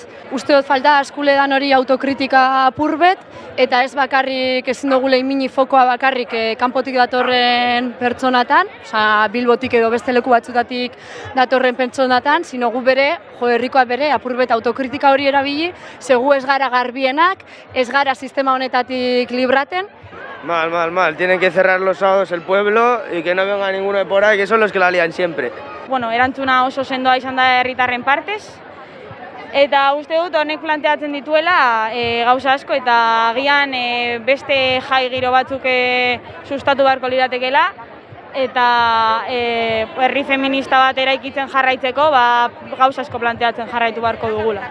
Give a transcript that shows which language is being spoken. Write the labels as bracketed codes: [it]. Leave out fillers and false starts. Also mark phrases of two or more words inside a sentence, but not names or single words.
[eu] Uste dut falta askuledan hori autokritika apurbet, eta ez bakarrik ezin dugula imini fokoa bakarrik kanpotik datorren pertsonatan, Bilbotik edo beste leku batzutatik datorren pertsonatan, sino gu bere, herrikoa bere, apurbet autokritika hori erabili, gu ez gara garbienak, ez gara sistema honetatik libraten. [es] Mal. Tienen que cerrar los sábados el pueblo y que no venga ninguno de por ahí, que son los que la lían siempre. [eu] Erantzuna oso sendoa izan da herritarren partez. Eta uste dut honek planteatzen dituela gauza asko eta agian beste jai giro batzuk sustatu beharko liratekeela eta herri feminista bat eraikitzen jarraitzeko gauza asko planteatzen jarraitu beharko dugula.